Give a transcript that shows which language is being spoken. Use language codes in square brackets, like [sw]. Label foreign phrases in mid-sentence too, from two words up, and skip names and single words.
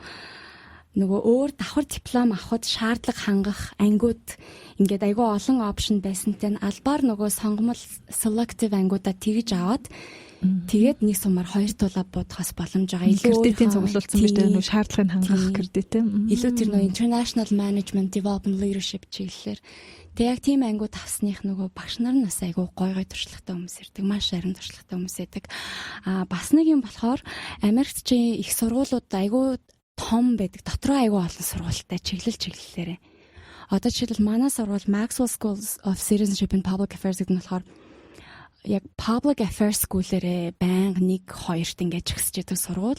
[mn] Нөгөө өөр давхар диплом авахд шаардлага хангах ангиуд ингээд айгүй олон опшн байсантай нь албаар нөгөө сонгомол selective ангиудаа тэгж аваад тэгээд нэг сумаар 2 тулаа буудахаас боломж байгаа. Илүү кредитийн цуглуулсан биш дээ нөгөө шаардлагыг хангах кредит тийм. Илүү тэр нөгөө [en] international management development leadership [mn] чиглэлээр тэг яг тийм ангиуд авсных нөгөө багш нар нь бас айгүй гой туршлагатай хүмүүс ирдэг. Маш харин туршлагатай хүмүүс байдаг. Бас нэг юм болохоор Америкт чи их сургуулиуд айгүй том байдаг. Дотроо айгүй олон сургуультай чиглэлээрээ. Одоо жишээлбэл манай сургууль Maxwell School of Citizenship and Public Affairs гэдэг нь болохоор яг Public Affairs School-ээрээ байнга 1-2-т ингэж ихсэж идэг сургууль.